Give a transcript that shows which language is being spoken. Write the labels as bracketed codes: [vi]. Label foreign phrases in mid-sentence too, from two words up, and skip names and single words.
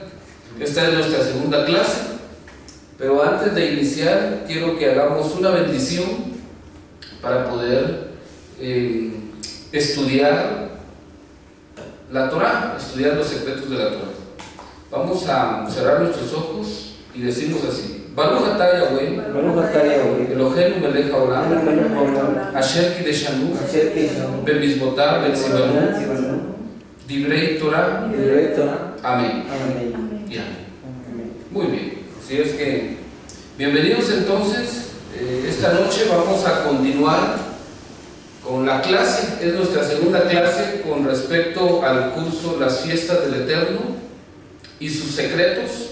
[es] Esta es nuestra segunda clase, pero antes de iniciar quiero que hagamos una bendición para poder estudiar la Torah, estudiar los secretos de la Torah. Vamos a cerrar nuestros ojos y decimos así: [he] ברוך אתה יהוה, אלהינו מלך העולם, אשר קדשנו, במצותיו וצונו, דברי תורה, [es] amén. Y amén. Muy bien, así es que bienvenidos entonces. Esta noche vamos a continuar con la clase. Es nuestra segunda clase con respecto al curso Las Fiestas del Eterno y sus secretos.